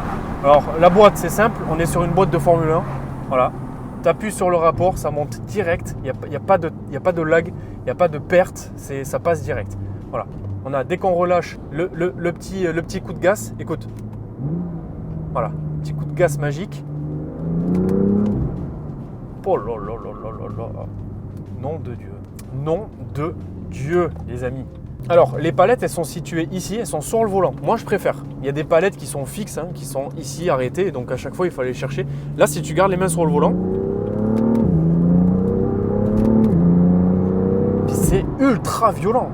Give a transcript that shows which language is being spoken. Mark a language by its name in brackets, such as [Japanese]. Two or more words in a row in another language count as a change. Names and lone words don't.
[French] Alors la boîte c'est simple, on est sur une boîte de Formule 1. Voilà. Tu appuies sur le rapport, ça monte direct, il n'y a pas de lag, il n'y a pas de perte, ça passe direct. Voilà. On a, dès qu'on relâche le petit coup de gaz, écoute. Voilà, petit coup de gaz magique. Oh là là là là là là. Nom de Dieu. Nom de Dieu, les amis. Alors, les palettes, elles sont situées ici, elles sont sur le volant. Moi, je préfère. Il y a des palettes qui sont fixes, hein, qui sont ici, arrêtées. Donc, à chaque fois, il faut aller les chercher. Là, si tu gardes les mains sur le volant, c'est ultra violent.